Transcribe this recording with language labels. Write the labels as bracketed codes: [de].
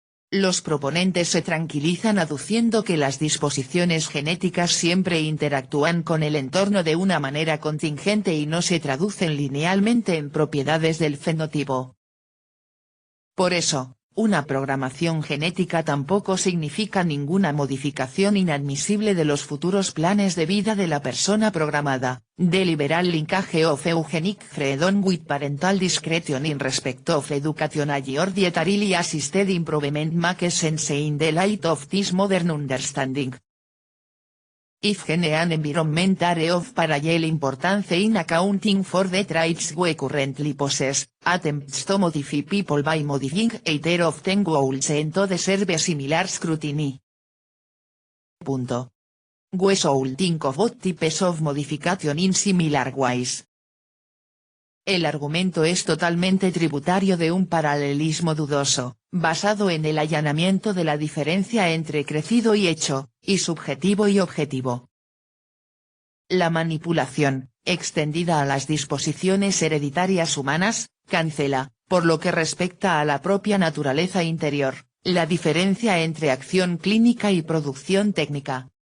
[es] Los proponentes se tranquilizan aduciendo que las disposiciones genéticas siempre interactúan con el entorno de una manera contingente y no se traducen linealmente en propiedades del fenotipo. Por eso, una programación genética tampoco significa ninguna modificación inadmisible de los futuros planes de vida de la persona programada. [en] The liberal linkage of eugenic freedom with parental discretion in respect of educational or dietarily assisted improvement makes sense in the light of this modern understanding. If gene and environment are of parallel importance in accounting for the traits we currently possess, attempts to modify people by modifying either of them will tend to deserve similar scrutiny. We should think of both types of modification in similar ways. [es] El argumento es totalmente tributario de un paralelismo dudoso, basado en el allanamiento de la diferencia entre crecido y hecho, y subjetivo y objetivo. La manipulación, extendida a las disposiciones hereditarias humanas, cancela, por lo que respecta a la propia naturaleza interior, la diferencia entre acción clínica y producción técnica.